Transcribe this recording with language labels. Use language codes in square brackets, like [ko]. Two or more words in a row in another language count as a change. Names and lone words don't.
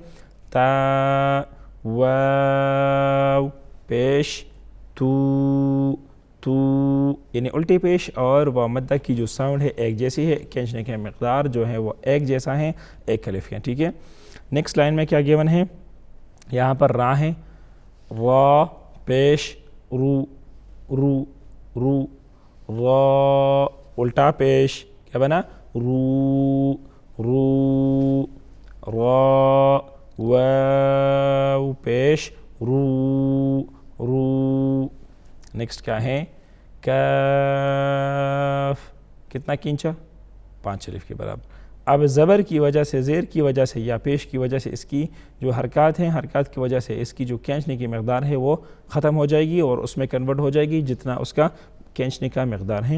[ur] تا، واو پیش تو، تو، یعنی الٹی پیش اور واو مدہ کی جو ساؤنڈ ہے ایک جیسی ہے، کھینچنے کا مقدار جو ہے وہ ایک جیسا ہے، ایک الف ہے، ٹھیک ہے؟ [en] next line [ur] میں کیا گیون ہے؟ یہاں پر را ہے، را پیش رو، رو، رو، را الٹا پیش کیا بنا؟ رو، رو، را واو پیش رو، رو۔ نیکسٹ کیا ہے؟ کاف کتنا کھینچا؟ 5 الف کے برابر۔ اب زبر کی وجہ سے، زیر کی وجہ سے یا پیش کی وجہ سے اس کی جو حرکات ہیں، حرکات کی وجہ سے اس کی جو کھینچنے کی مقدار ہے وہ ختم ہو جائے گی اور اس میں کنورٹ ہو جائے گی جتنا اس کا کھینچنے کا مقدار ہے۔